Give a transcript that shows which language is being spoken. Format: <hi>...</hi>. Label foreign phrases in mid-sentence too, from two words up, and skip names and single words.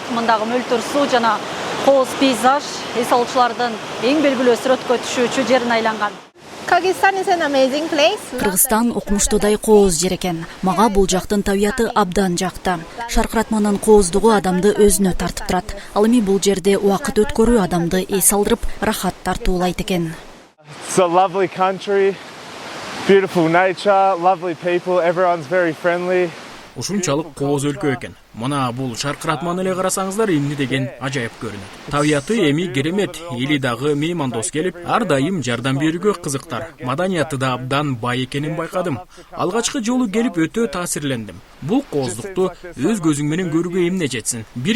<ky>Мындагы мөлтүр суу жана кооз пейзаж эс алуучулардын эң белгилүү сүрөткө түшүүчү жерине айланган. Кыргызстан окумуштуудай кооз жер экен. Мага бул жактын табияты абдан жакты. Шаркыратманын кооздугу адамды өзүнө тартып турат. Ал эми бул жерде убакыт өткөрүү адамды эс алдырып, рахат тартуулайт экен.</ky> <en>It's a lovely country, beautiful nature, lovely people, everyone's very friendly.</en> <ky>Ушунчалык кооз өлкө экен. Мына бул шаркыратманы эле карасаңыздар эмне деген ажайып көрүнөт. Табияты эми керемет, эли дагы меймандос келип, ар дайым жардам берүүгө кызыктар. Маданияты да абдан бай экенин байкадым. Алгачкы жолу келип өтө таасирлендим. Бул кооздукту өз көзүң менен көрүүгө эмне жетсин.</ky>